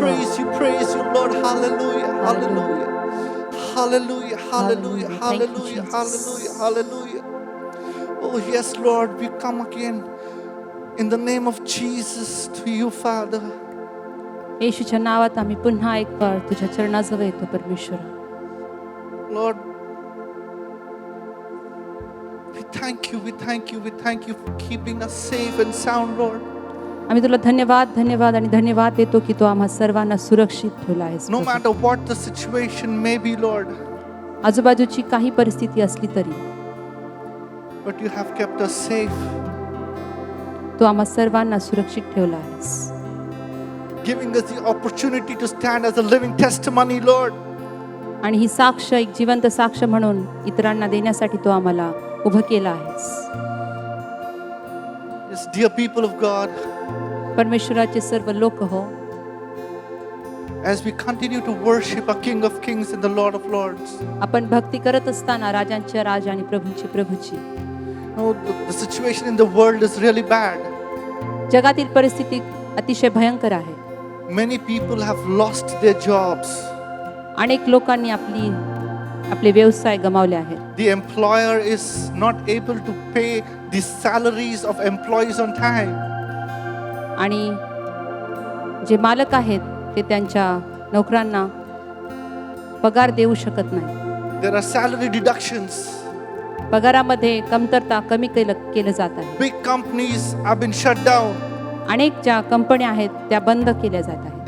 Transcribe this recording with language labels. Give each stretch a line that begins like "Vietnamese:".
English: praise you, praise you, Lord. Hallelujah, hallelujah. Hallelujah, hallelujah, Hallelujah. Thank you, hallelujah, Jesus. hallelujah, hallelujah. Oh, yes, Lord, we come again in the name of Jesus to you, Father.
Marathi: येशूच्या नावात आम्ही पुन्हा एक वेळ तुझ्या चरणाजवळ येतो परमेश्वरा.
English: Lord, we thank you, we thank you, we thank you for keeping us safe and sound, Lord.
Marathi: आम्ही तुला धन्यवाद धन्यवाद आणि धन्यवाद देतो की तू आम्हा सर्वांना सुरक्षित ठेवला आहेस.
English: No matter what the situation may be, Lord,
Marathi: आजूबाजूची काही परिस्थिती असली तरी
English: but you have kept us safe,
Marathi: तू आम्हा सर्वांना सुरक्षित ठेवला आहेस.
English: giving us the opportunity to stand as a living testimony, Lord.
Marathi: आणि ही साक्ष एक जिवंत साक्ष म्हणून इतरांना देण्यासाठी तू आम्हाला उभं केलं आहेस.
English: Yes, dear people of God,
Marathi: परमेश्वराचे सर्व लोक हो,
English: as we continue to worship our King of Kings and the Lord of Lords,
Marathi: आपण भक्ती करत असताना राजांच्या राज आणि प्रभूंची प्रभूची
English: no, the situation in the world is really bad.
Marathi: जगातील परिस्थिती अतिशय भयंकर आहे.
English: Many people have lost their jobs.
Marathi: अनेक लोकांनी आपले व्यवसाय गमावले आहेत.
English: The employer is not able to pay the salaries of employees on time.
Marathi: आणि जे मालक आहेत ते त्यांच्या नोकरांना पगार देऊ शकत नाही.
English: There are salary deductions.
Marathi: पगारामध्ये कमतरता कमी केलं जात आहे.
English: Big companies have been shut down.
Marathi: अनेक ज्या कंपन्या आहेत त्या बंद केल्या जात आहेत.